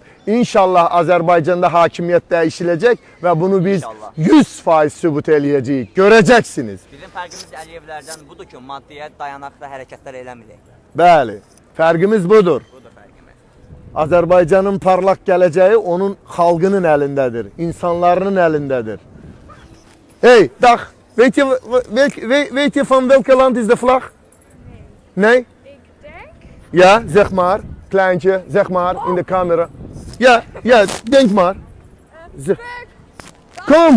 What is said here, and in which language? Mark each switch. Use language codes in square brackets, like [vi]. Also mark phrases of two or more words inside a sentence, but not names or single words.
[az] İnşallah Azərbaycanda hakimiyyət dəyişiləcək və bunu biz 100% sübut eləyəcəyik. Görəcəksiniz. Bizim fərqimiz Əliyevlərdən budur ki, maddiyyət dayanaqda hərəkətlər eləmirik. Bəli, fərqimiz budur. Azərbaycanın parlaq gələcəyi onun xalqının əlindədir, insanlarının əlindədir. [nl] Hey, dag, weet je van welke land is de vlag? Nee? Ik denk. Ja, zeg maar, kleintje, zeg maar, in de camera. Ja, denk maar. Kom!